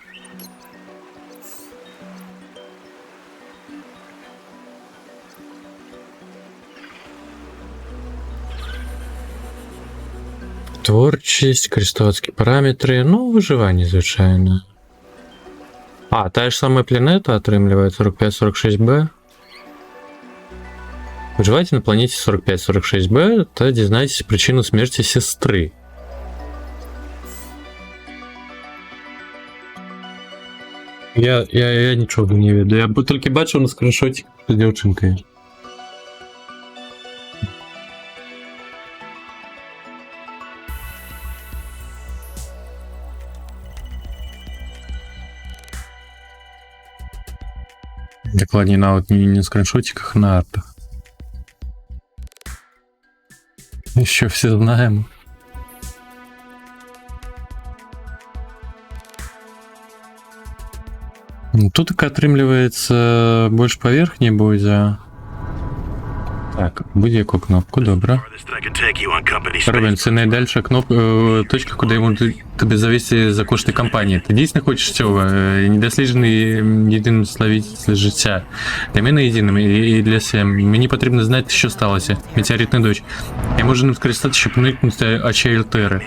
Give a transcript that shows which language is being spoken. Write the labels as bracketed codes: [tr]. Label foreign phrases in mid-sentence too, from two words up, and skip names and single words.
[be] Творчасць, карыстаўцкія параметры, ну, выжыванне звычайна. А, тая ж самая планета атрымлівае 45-46Б. [ru] Выживайте на планете [uk] 45-46Б, то дізнаетесь причину смерти сестры. [be] Я нічога не ведаю. Я толькі бачыў на скриншоце з дзяўчынкай. Докладнее нават не на скриншотиках, а на артах. [ru] Еще все знаем. [be] Тут так атрымліваецца больш паверхні будзе. Так, будзе якую кнопку, добра. [uk] Робин, це найдальша кнопка, точка, куди йому тебе завести за кошти компанії. Ти дійсно хочеш цього? Недосліджений єдиним славитель життя. Для мене єдиним і для всіх. Мені потрібно знати, що сталося. Метеоритний дощ. Я можу ним скористатися, щоб уникнути очей Альтери.